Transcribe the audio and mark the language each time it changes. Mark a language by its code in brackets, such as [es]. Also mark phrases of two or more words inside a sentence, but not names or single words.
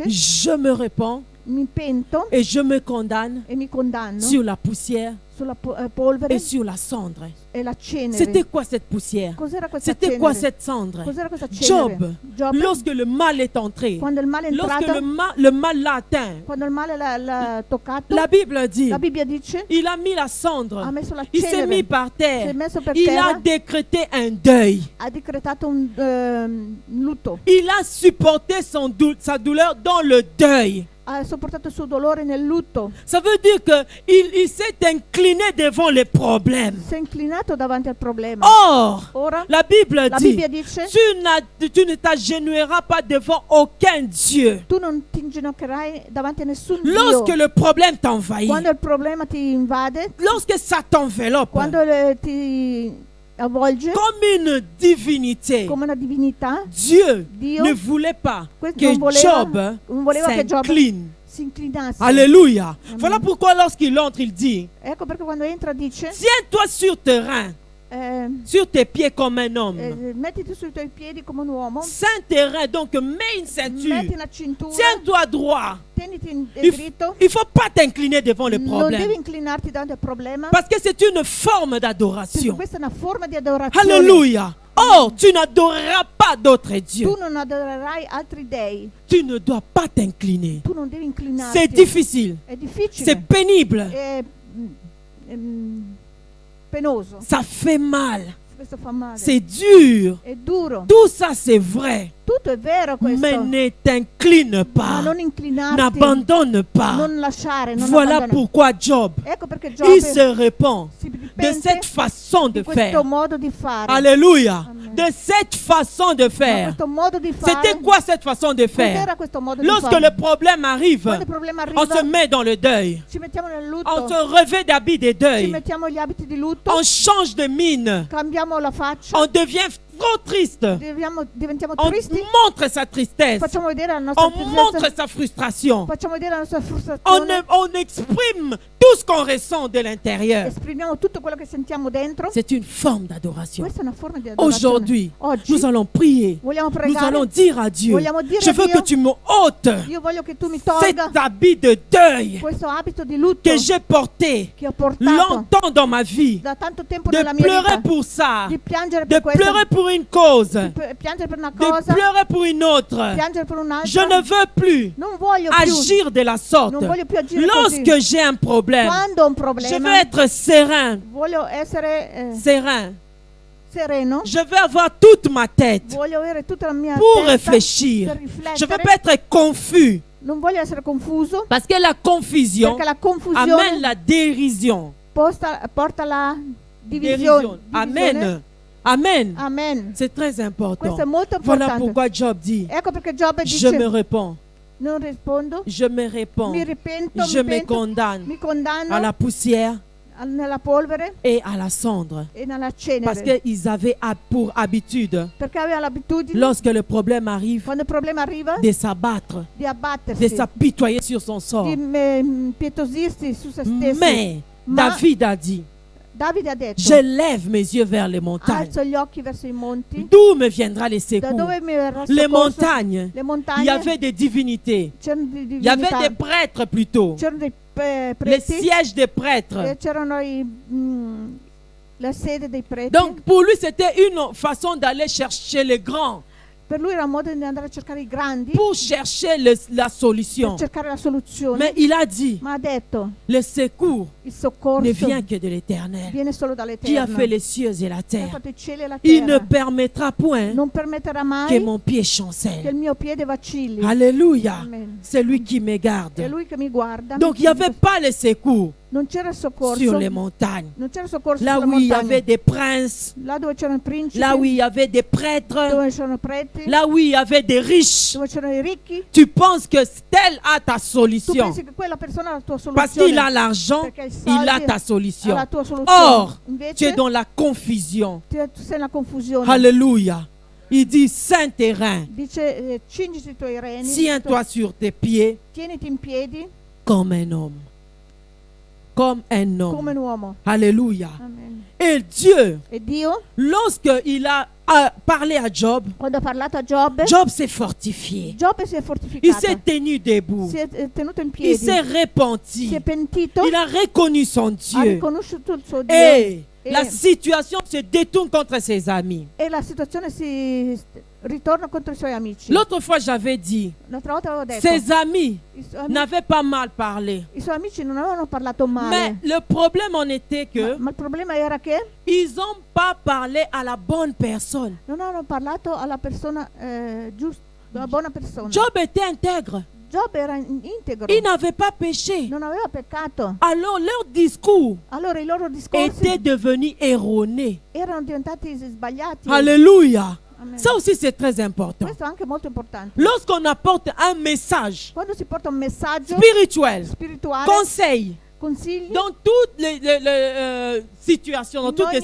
[fr] je me répands [it] mi pento [fr] et je me condamne [it] e mi condanno [fr] sur la poussière [it] sulla polvere [fr] et sur la cendre. [it] e la cenere. [fr] C'était quoi cette poussière? [it] Cos'era questa [fr] C'était [it] cenere? [fr] quoi cette cendre? [it] Cos'era questa cenere? [fr] Job, [it] Giobbe, [fr] lorsque le mal est entré, [it] quando il male è [fr] lorsque [it] entrato, [fr] le mal l'a atteint, [it] quando il male l'ha toccato, [fr] la Bible dit, [it] la Bibbia dice: [fr] il a mis la [it] ha [fr] cendre, [it] messo la [fr] il s'est [it] cenere, [fr] mis par [it] si è [fr] terre, [it] messo per [fr] il a [it] terra, [fr] décrété un deuil. [it] ha decretato un lutto, [fr] Il a supporté sa douleur dans le deuil. [it] ha sopportato il suo dolore nel lutto, [fr] Ça veut dire qu'il s'est incliné devant les problèmes. [it] si è inclinato davanti al problema. [fr] Or, [it] Ora [fr] la Bible [it] la [fr] dit, [it] Bibbia dice: [fr] tu ne t'agenouilleras pas devant aucun Dieu. [it] tu non ti inginocchierai davanti a nessun [fr] Lorsque [it] Dio. [fr] le problème t'envahit, [it] Quando il problema ti invade, [fr] lorsque ça t'enveloppe [it] quando ti avvolge [fr] comme une divinité, [it] come una divinità, [fr] Dieu [it] Dio [fr] ne voulait pas [it] questo [fr] que [it] non voleva, [fr] Job [it] non voleva che Giobbe [fr] s'incline. [it] si inclinasse. [fr] Alléluia. Voilà pourquoi lorsqu'il entre, il dit, [it] Ecco perché quando entra dice: [fr] tiens-toi sur tes reins, sur tes pieds comme un homme. [it] mettiti sui tuoi piedi come un uomo, [fr] Saint terrain, donc mets une ceinture. [it] metti una cintura, [fr] Tiens-toi droit. [it] tieniti [fr] Il [it] dritto, [fr] ne faut pas t'incliner devant le [it] non [fr] problème. [it] devi inclinarti davanti al problema, [fr] Parce que c'est une forme [it] perché [fr] d'adoration. [it] questa è una forma di adorazione. [fr] Alléluia. Or, tu n'adoreras pas d'autres dieux. [it] Tu non adorerai altri dei, [fr] Tu ne dois pas t'incliner. [it] tu non devi inclinarti. [fr] C'est difficile. [it] È difficile, [fr] C'est pénible. [it] è penoso, [fr] Ça fait mal. [it] Questo fa male. [fr] c'est dur. [it] È duro. [fr] Tout ça, c'est vrai. [it] Tutto è vero questo. [fr] Mais ne t'incline [it] Ma [fr] pas. [it] non inclinarti. [fr] N'abandonne pas. [it] Non lasciare. Non [fr] Voilà [it] abbandonare. [fr] pourquoi Job, [it] Ecco perché [fr] il [it] Giobbe [fr] se répand [it] si [fr] de [it] ripente [fr] cette façon de [it] di questo [fr] faire. [it] modo di fare. [fr] Alléluia. [it] Amen. [fr] De cette façon de [it] Ma [fr] faire. [it] questo modo di fare. [fr] C'était quoi cette façon de faire? [it] Cos'era questo modo di [fr] Lorsque [it] fare? [fr] le problème arrive, [it] Quando il problema [fr] on [it] arriva, [fr] se met dans le deuil. [it] ci mettiamo nel lutto. [fr] On se revêt d'habits de [it] Ci [fr] deuil. [it] mettiamo gli abiti di lutto. [fr] On change de mine. [it] Cambiamo la faccia. [fr] On devient trop triste. [it] Diventiamo [fr] On [it] tristi. [fr] montre sa tristesse. [it] Facciamo vedere la nostra [fr] On montre [it] tristezza. [fr] sa frustration. [it] Facciamo vedere la nostra frustrazione. [fr] On exprime tout ce qu'on ressent de l'intérieur. [it] Esprimiamo tutto quello che sentiamo dentro. [fr] C'est une forme d'adoration. [it] Questa è una forma di adorazione. [fr] Aujourd'hui, [it] Oggi [fr] nous allons prier. [it] vogliamo [fr] Nous [it] pregare. [fr] allons dire à Dieu, [it] Vogliamo dire [fr] je [it] a [fr] veux [it] Dio, [fr] que tu me ôtes [it] io voglio che tu mi [fr] cet [it] tolga [fr] habit de deuil [it] questo abito di lutto [fr] que j'ai porté [it] che ho portato [fr] longtemps dans ma vie. [it] da tanto tempo [fr] De [it] nella mia [fr] pleurer [it] vita. [fr] pour ça, [it] Di piangere [fr] de [it] per questo. [fr] pleurer pour une cause, [it] Piangere per una [fr] de [it] cosa. [fr] pleurer pour une autre. [it] Piangere per un'altra. [fr] Je ne veux plus [it] Non voglio più. [fr] agir de la sorte. [it] Non voglio più agire [fr] Lorsque [it] così. [fr] j'ai un problème, [it] Quando ho un [fr] je [it] problema, [fr] veux être serein, [it] voglio essere [fr] serein. [it] sereno. [fr] Je veux avoir toute ma tête [it] Voglio avere tutta la mia [fr] pour [it] testa [fr] réfléchir. [it] per [fr] Je veux [it] riflettere. [fr] pas être confus. [it] Non voglio essere confuso. [fr] Parce que la confusion [it] Perché la confusione [fr] amène la dérision. [it] porta la divisione. [fr] Amen. Amen. [it] Amen. [fr] C'est très important. [it] Questo è molto [fr] Voilà [it] importante. [fr] pourquoi Job dit, [it] Ecco perché Giobbe [fr] je me [it] dice, [fr] réponds, [it] non rispondo, [fr] je me réponds, [it] mi ripento, [fr] je me [it] mi pento, [fr] condamne [it] mi condanno [fr] à la poussière [it] nella polvere [fr] et à la cendre. [it] e nella [fr] Parce [it] cenere. [fr] qu'ils avaient pour habitude, [it] Perché aveva l'abitudine, [fr] lorsque le problème arrive, [it] quando il problema arriva, [fr] de s'abattre, [it] di [fr] de [it] abbattersi, [fr] s'apitoyer sur son sort. [it] di impietosirsi su se stessi. [fr] Mais [it] Ma [fr] David a dit, [it] Davide ha detto, [fr] je lève mes yeux vers les montagnes. [it] alzo gli occhi verso i monti. [fr] D'où me viendra les [it] Da [fr] secours? [it] dove mi verrà il [fr] Les [it] soccorso? [fr] montagnes, [it] Le [fr] il [it] montagne [fr] y avait des divinités. [it] c'erano di [fr] Il y avait [it] divinità, [fr] des prêtres plutôt. [it] c'erano dei [fr] Les [it] preti, [fr] sièges des prêtres. [it] e c'erano la sede dei preti. [fr] Donc pour lui, c'était une façon d'aller chercher les grands [it] Per lui era un modo di andare a cercare i grandi [fr] pour chercher la [it] per [fr] solution. [it] cercare la soluzione. [fr] Mais il a dit, [it] Ma ha detto, [fr] le secours [it] il [fr] ne [it] soccorso [fr] vient que de l'Éternel, [it] viene solo [fr] qui a [it] dall'Eterno. [fr] fait les cieux et la [it] Che ha [fr] terre. [it] fatto i cieli e la [fr] Il ne [it] terra. [fr] permettra point [it] Non permetterà [fr] que [it] mai [fr] mon pied [it] che il [fr] chancelle. [it] mio piede vacilli. [fr] Alléluia. [it] Amen. [fr] C'est lui qui me [it] È [fr] garde. [it] lui che mi guarda. [fr] Donc il n'y avait pas les secours [it] Non c'era il soccorso. [fr] sur les montagnes. [it] Non c'era il soccorso [fr] Là [it] sulla [fr] où il y [it] montagna. [fr] avait des princes, [it] Là dove c'erano i principi, [fr] là où il y avait des prêtres, [it] dove c'erano i preti, [fr] là où il y avait des riches. [it] dove c'erano i ricchi. [fr] Tu penses que tel a ta [it] Tu [fr] solution. [it] pensi che quella persona ha la tua [fr] Parce [it] soluzione. [fr] qu'il a l'argent, [it] Perché i [fr] il a [it] soldi [fr] ta [it] ha [fr] solution. [it] la tua soluzione. [fr] Or, tu es [it] Invece [fr] dans la confusion. [it] tu sei nella confusione. [fr] Alléluia. Il dit, Saint terrain, [it] Dice, cingiti i tuoi reni, [fr] tiens-toi sur tes pieds [it] tieniti in piedi [fr] comme un homme. Comme un [it] come un [fr] homme. [it] uomo. [fr] Alléluia. [it] Amen. [fr] Et Dieu, [it] E Dio, [fr] lorsqu'il a parlé à Job, [it] quando ha parlato a Giobbe, [fr] Job s'est fortifié. [it] Giobbe si è [fr] Il [it] fortificato, [fr] s'est tenu debout. [it] si è tenuto in [fr] Il [it] piedi, [fr] s'est [it] si [fr] repenti. [it] è pentito, [fr] Il a reconnu son [it] ha [fr] Dieu. [it] riconosciuto il suo Dio [fr] Et [it] e, [fr] la situation se détourne contre ses amis. [it] e la situazione si ritorna contro i suoi amici. [fr] L'autre fois, j'avais dit, [it] L'altra volta avevo detto, [fr] ses amis [it] i [fr] n'avaient pas mal parlé. [it] suoi amici non avevano parlato [fr] Mais [it] male, [fr] le problème en était que [it] ma il problema era che [fr] ils n'ont pas parlé à la bonne personne. [it] non avevano parlato alla persona giusta, alla buona persona. [fr] Job était intègre. [it] Giobbe era integro, [fr] Il n'avait pas péché. [it] non aveva peccato. [fr] Alors leur discours [it] Allora i loro discorsi [fr] était devenu erroné. [it] erano diventati sbagliati. [fr] Alléluia. [it] Amen. [fr] Ça aussi, c'est très important. [it] Questo è anche molto importante. [fr] Lorsqu'on apporte un message [it] Quando si porta un messaggio [fr] spirituel, [it] spirituale, [fr] conseil, [it] consigli, [fr] dans toutes les situations, dans toutes les